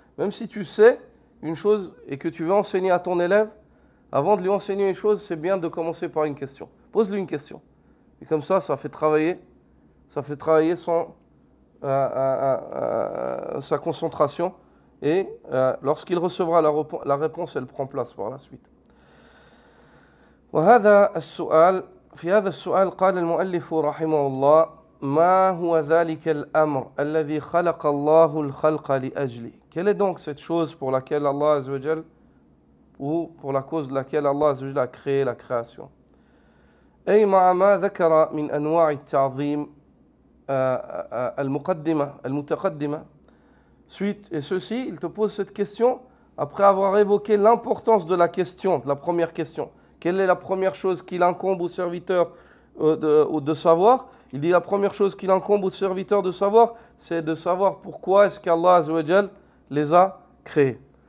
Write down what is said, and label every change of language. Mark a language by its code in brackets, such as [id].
[fr] Même si tu sais une chose et que tu veux enseigner à ton élève, avant de lui enseigner une chose, c'est bien de commencer par une question. Pose-lui une question. Et comme ça fait travailler sa concentration. Et lorsqu'il recevra la réponse, elle prend place par la suite. [ar] في هذا السؤال قال المؤلف رحمه الله ما هو ذلك الأمر الذي خلق الله الخلق لأجله. [fr] Quelle est donc cette chose pour laquelle Allah Azza wa Jal, ou pour la cause de laquelle Allah Azza wa Jal a créé la création? [ar] أي مع ما ذكر من أنواع التعظيم المتقدمة. [fr] Suite, et ceci, il te pose cette question après avoir évoqué l'importance de la question, de la première question. Quelle est la première chose qu'il incombe au serviteur de savoir? Il dit la première chose qu'il incombe au serviteur de savoir, c'est de savoir pourquoi est-ce qu'Allah Azza wa Jal les a créés.